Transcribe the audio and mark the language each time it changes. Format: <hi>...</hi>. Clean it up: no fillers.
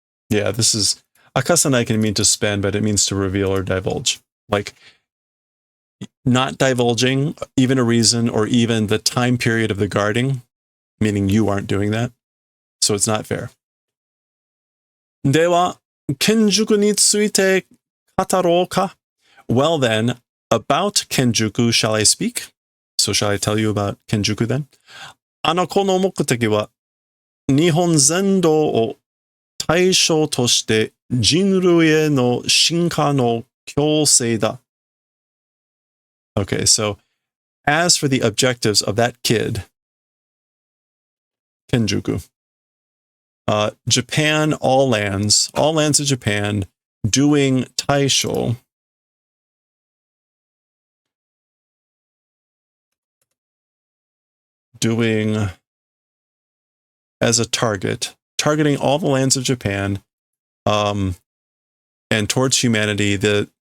<en>Yeah, this is, akasanai can mean to spend, but it means to reveal or divulge. Like, not divulging even a reason or even the time period of the guarding, meaning you aren't doing that. So it's not fair.</en> <ja>では、Kenjukuについて語ろうか?</ja> <en>Well then, about Kenjuku shall I speak? So shall I tell you about Kenjuku then?</en> <ja>この目的は、日本全土を対象として人類への進化の強制だ.</ja> <en>Okay, so as for the objectives of that kid, Kenjuku, Japan, all lands of Japan, doing Taisho, doing as a targeting all the lands of Japan, and towards humanity, the</en>